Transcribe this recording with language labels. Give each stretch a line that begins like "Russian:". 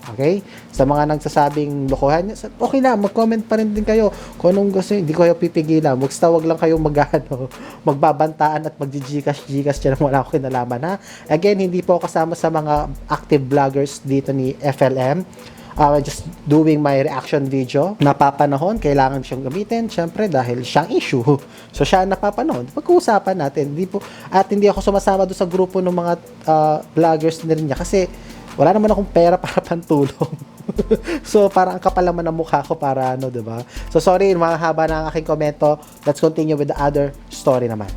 Filipino: Okay? Sa mga nagsasabing lokohan, okay lang, mag-comment pa rin din kayo. Kung anong gusto, hindi ko kayo pipigilan. Wag lang kayong magbabantaan at mag-gcash dyan wala akong kinalaman, ha? Again, hindi po kasama sa mga active vloggers dito ni FLM.
English: Just doing my reaction video.
Filipino: Napapanahon, kailangan siyang gamitin, syempre dahil siyang issue. So siya napapanahon. Pag-uusapan natin. Hindi ako sumasama doon sa grupo ng mga vloggers na rin niya kasi wala naman akong pera para pantulong. So parang ang kapal naman ng mukha ko para diba? So sorry, mahaba na ang aking komento.
English: Let's continue with the other story naman.